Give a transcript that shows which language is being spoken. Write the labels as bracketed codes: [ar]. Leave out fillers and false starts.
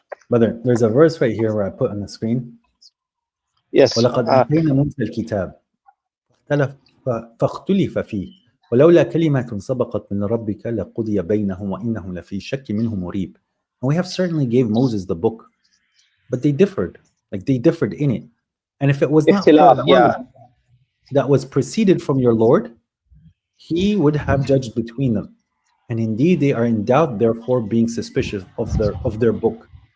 [en] Brother, there's a verse right here where I put on the screen. Yes. [ar] ولقد آتينا موسى الكتاب فاختلف فيه ولولا كلمة سبقت من ربك لقضي بينهم وإنهم لفي شك منه مريب. [en] And we have certainly gave Moses the book, but they differed. Like they differed in it. And if it was not for a word that was preceded from your Lord, he would have judged between them. And indeed they are in doubt, therefore being suspicious of their book.